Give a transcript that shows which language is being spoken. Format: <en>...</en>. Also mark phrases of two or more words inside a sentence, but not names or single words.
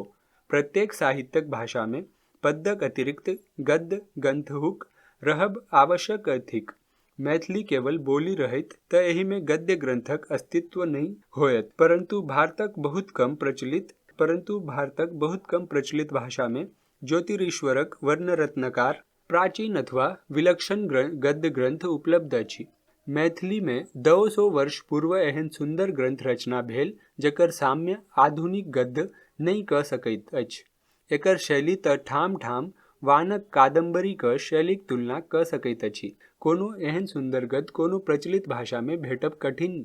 <mai>प्रत्येक साहित्यक भाषा में पद्यक अतिरिक्त गद्य गंथहुक रहब आवश्यक थिक। मैथिली केवल बोली रहैत तऽ एहि में गद्य ग्रंथक अस्तित्व नहीं होयत, परंतु भारतक बहुत कम प्रचलित भाषा में ज्योतिरीश्वरक वर्णरत्नकार प्राचीन अथवा विलक्षण गद्य ग्रंथ उपलब्ध अछि। मैथिली में 200 वर्ष पूर्व एहन सुंदर ग्रंथ रचना भेल जकर साम्य आधुनिक गद्य नहीं कऽ सकैत अछि। एकर शैली तऽ ठाम ठाम वानक कादम्बरीक शैलीक तुलना कऽ सकैत अछि। कोनो एहन सुंदर गद्य कोनो प्रचलित भाषा में भेटब कठिन।</mai>